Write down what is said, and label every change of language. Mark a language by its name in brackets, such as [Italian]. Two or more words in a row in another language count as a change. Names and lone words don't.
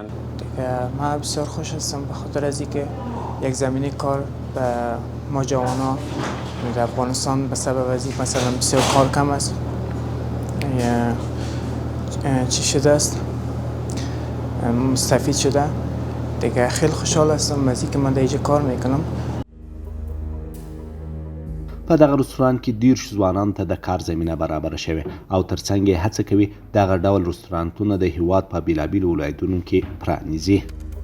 [Persian] من بسیار خوش هستم به خاطر از اینکه یک زمینه کار به ما جوانا در افغانستان به سبب از این مثلا بسیار کار کم است چی شده است مستفید شده دیگه. خیلی خوشحال هستم از اینکه من در اینجا کار میکنم. [Pashto] په دغه رستورانت کې 30 ځوانانو ته د کار زمینه برابره شوې او ترڅنګ یې هڅه کوي دغه ډول رستورانتونه د هیواد په بېلابېلو ولایتونو کې پرانیزي.